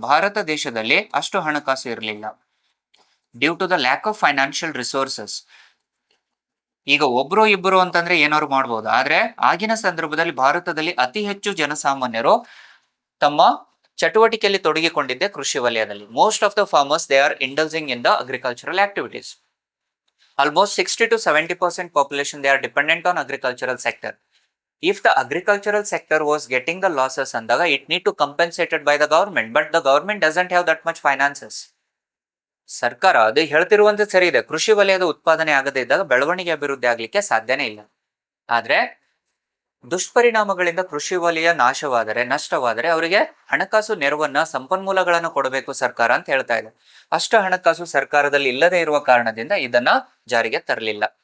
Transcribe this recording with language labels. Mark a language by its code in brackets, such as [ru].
[kn] ಭಾರತ ದೇಶದಲ್ಲಿ ಅಷ್ಟು ಹಣಕಾಸು ಇರಲಿಲ್ಲ. [en] due to the lack of financial resources, [kn] ಈಗ ಒಬ್ರು ಇಬ್ಬರು ಅಂತಂದ್ರೆ ಏನಾದ್ರು ಮಾಡ್ಬೋದು, ಆದ್ರೆ ಆಗಿನ ಸಂದರ್ಭದಲ್ಲಿ ಭಾರತದಲ್ಲಿ ಅತಿ ಹೆಚ್ಚು ಜನಸಾಮಾನ್ಯರು ತಮ್ಮ ಚಟುವಟಿಕೆಯಲ್ಲಿ ತೊಡಗಿಕೊಂಡಿದ್ದೆ ಕೃಷಿ ವಲಯದಲ್ಲಿ. [en] Most of the farmers they are indulging in the agricultural activities. Almost 60 to 70% population they are dependent on agricultural sector. If the agricultural sector was getting the losses [kn] andaga, [en] it need to compensated by the government, but the government doesn't have that much finances. [kn] ಸರ್ಕಾರ ಅದು ಹೇಳ್ತಿರುವಂತೆ ಸರಿ ಇದೆ, ಕೃಷಿ ವಲಯದ ಉತ್ಪಾದನೆ ಆಗದೇ ಇದ್ದಾಗ ಬೆಳವಣಿಗೆ ಅಭಿವೃದ್ಧಿ ಆಗ್ಲಿಕ್ಕೆ ಸಾಧ್ಯನೇ ಇಲ್ಲ. ಆದ್ರೆ ದುಷ್ಪರಿಣಾಮಗಳಿಂದ ಕೃಷಿ ವಲಯ ನಾಶವಾದರೆ, ನಷ್ಟವಾದರೆ ಅವರಿಗೆ ಹಣಕಾಸು ನೆರವನ್ನ, ಸಂಪನ್ಮೂಲಗಳನ್ನು ಕೊಡಬೇಕು ಸರ್ಕಾರ ಅಂತ ಹೇಳ್ತಾ ಇದೆ. ಅಷ್ಟು ಹಣಕಾಸು ಸರ್ಕಾರದಲ್ಲಿ ಇಲ್ಲದೆ ಇರುವ ಕಾರಣದಿಂದ ಇದನ್ನ ಜಾರಿಗೆ ತರಲಿಲ್ಲ.